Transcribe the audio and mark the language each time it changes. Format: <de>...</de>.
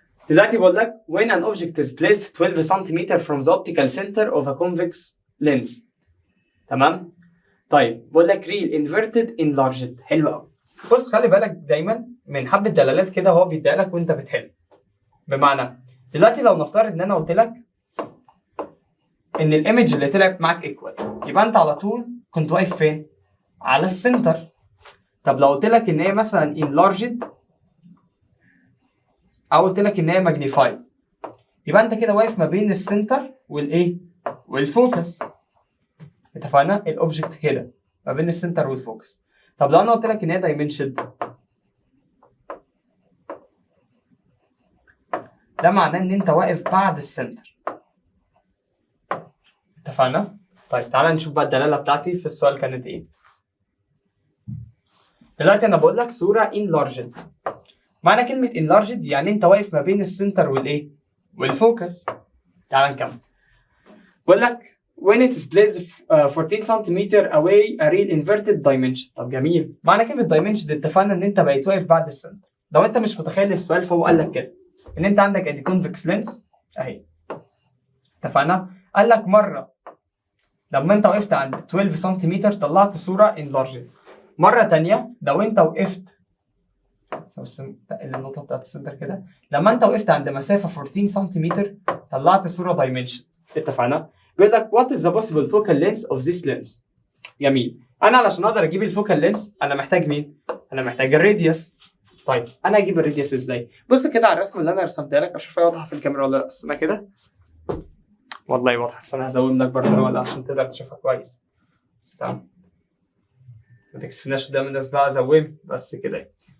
<ar>دلوقتي بقول لك</ar> <en>when an object is placed 12 cm from the optical center of a convex lens.</en> <ar>تمام؟ طيب بقول لك</ar> <en>real inverted enlarged.</en> <ar>حلو قوي. بص خلي بالك دايما من حبه دلالات كده هو بيديها لك وانت بتحل. بمعنى دلوقتي لو نفترض ان انا قلت لك ان الايمج اللي طلعت معاك ايكوال، يبقى انت على طول كنت واقف فين؟ على السنتر. طب لو قلت لك ان هي مثلا enlarged او قلت لك ان هي magnified، يبقى انت كده واقف ما بين السنتر والايه؟ والفوكس. اتفقنا؟ الاوبجكت كده ما بين السنتر والفوكس. طب لو انا قلت لك ان هي dimensioned، ده معناه ان انت واقف بعد السنتر. اتفقنا؟ طيب تعالى نشوف بقى الدلاله بتاعتي في السؤال كانت ايه. دلوقتي انا بقول لك صوره enlarged. معنى كلمه enlarged يعني انت واقف ما بين السنتر والايه؟ والفوكس. تعالى نكمل. بقول لك</ar> <en>when it is placed 14 cm away a real inverted dimension.</en> <ar>طب جميل. معنى كلمه dimension اتفقنا ان انت بقيت واقف بعد السنتر. لو انت مش متخيل السؤال فهو قال لك كده ان انت عندك ادي كونفكس لينس اهي. اتفقنا؟ قال لك مره لما انت وقفت عند 12 سم طلعت صوره انلارجد. مره ثانيه لو انت وقفت النقطه بتاعت السنتر كده، لما انت وقفت عند مسافه 14 سم طلعت صوره دايمنشن. اتفقنا؟ بيقول لك</ar> <en>what is the possible focal length of this lens.</en> <ar>جميل. انا علشان اقدر اجيب الفوكال لينس انا محتاج مين؟ انا محتاج الراديوس. طيب انا اجيب الراديوس ازاي؟ بص كده على الرسمه اللي انا رسمتها لك، اشوفها واضحه في الكاميرا ولا لا. استنى كده. والله واضحه، بس انا هزود لك برضه ولا عشان تقدر تشوفها كويس. استنى. ما تكسفناش قدام الناس بقى، زوم بس كده.</ar>